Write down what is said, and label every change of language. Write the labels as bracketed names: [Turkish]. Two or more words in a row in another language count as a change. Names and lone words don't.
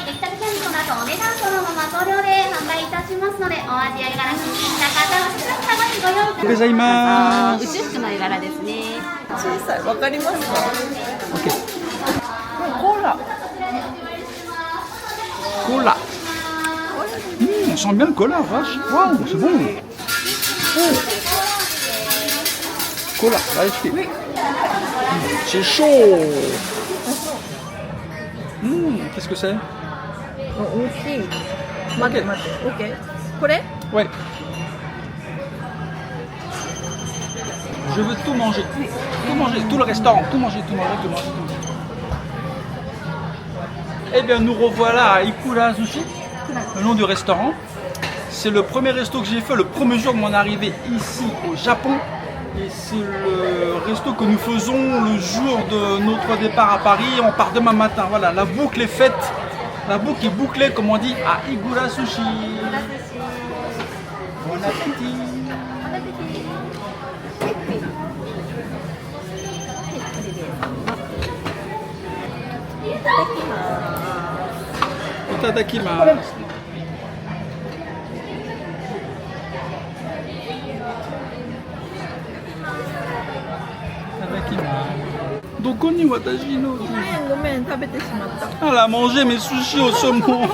[Japanese] 出来たてキャンディーこの後お値段そのまま送料で販売いたしますので、お味や絵柄気に入った方はすぐさまにご用意ください。ございます。宇宙服の絵柄ですね。小さい。わかりますか？ [French] Ok. [Japanese] コーラ。 [French] Cola. On sent bien le cola, vache. Waouh, c'est bon. Oh. Cola, vérifiez. C'est chaud. Qu'est-ce que c'est? [Japanese] 大きい。待って待って。オッケー。これ？ [French] Ouais. Je veux tout manger. Tout manger, tout le restaurant. Tout manger, tout manger, tout manger, tout manger. Eh bien, nous revoilà à Ikura Sushi, le nom du restaurant. C'est le premier resto que j'ai fait le premier jour de mon arrivée ici au Japon. Et c'est le resto que nous faisons le jour de notre départ à Paris. On part demain matin. Voilà, la boucle est faite. La boucle est bouclée, comme on dit, à Ikura Sushi. Bon appétit. Itadakimasu. [Japanese] どこに私のごめん食べてしまった。 [French] Elle a mangé mes sushis au saumon.